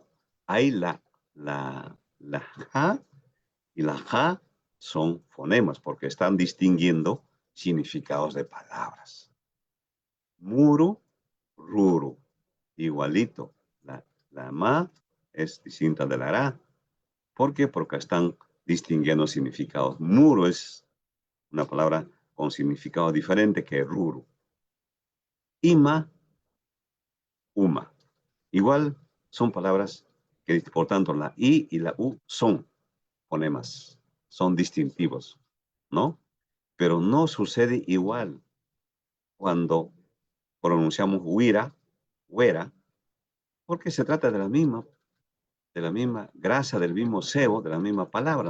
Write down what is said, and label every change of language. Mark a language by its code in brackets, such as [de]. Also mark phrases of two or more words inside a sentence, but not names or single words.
[es] Ahí la ja y la ja son fonemas porque están distinguiendo significados de palabras. [qu] Muru, ruru. [es] Igualito. La ma es distinta de la ra. ¿Por qué? Porque están distinguiendo significados. Muro es una palabra con significado diferente que ruru. [qu] Ima, uma. [es] Igual son palabras que, por tanto, la I y la U son fonemas, son distintivos, ¿no? Pero no sucede igual cuando pronunciamos [qu] huira, huera, [es] porque se trata de la misma grasa, del mismo sebo, de la misma palabra.